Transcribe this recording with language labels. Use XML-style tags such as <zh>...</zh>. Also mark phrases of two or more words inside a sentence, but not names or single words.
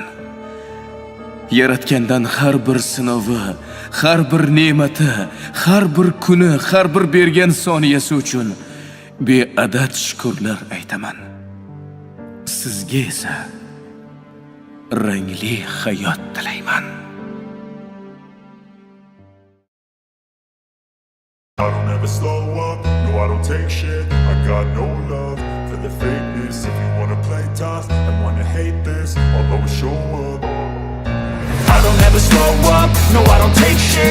<uz>Yaratgandan har bir sinovi, har bir ne'mati, har bir kuni, har bir bergan soniyasi uchun beadad shukrlar aytaman. Sizga esa rangli hayot tilayman.</uz> <en>I don't ever slow up, no I don't take shit. I got no love for the fakeness. If you wanna play tough and wanna hate this, I'll always show up. I don't ever slow up, no I don't take shit.</en>